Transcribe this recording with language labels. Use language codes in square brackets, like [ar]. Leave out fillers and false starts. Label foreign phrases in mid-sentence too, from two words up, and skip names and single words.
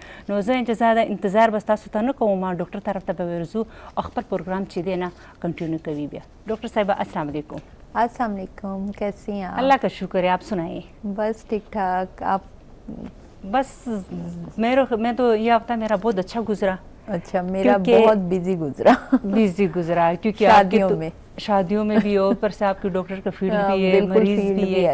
[ps] نو زه انتظار بس تاسو ته نه کوم، ما ډاکټر طرف ته به ورځو او خپل پروګرام چې دی نه کنټینیو کوي. بیا ډاکټر صاحبه [ar] السلام علیکم. السلام علیکم, [ur] کیسی ہیں آپ? اللہ کا شکر ہے، آپ سنائیے. بس ٹھیک ٹھاک۔ آپ? بس میں تو یہ ہفتہ میرا بہت اچھا گزرا. اچھا، میرا بہت بزی گزرا. بزی گزرا کیونکہ شادیوں میں بھی ہو، اوپر سے آپ کی ڈاکٹر کا فیلڈ بھی ہے، مریض بھی ہے,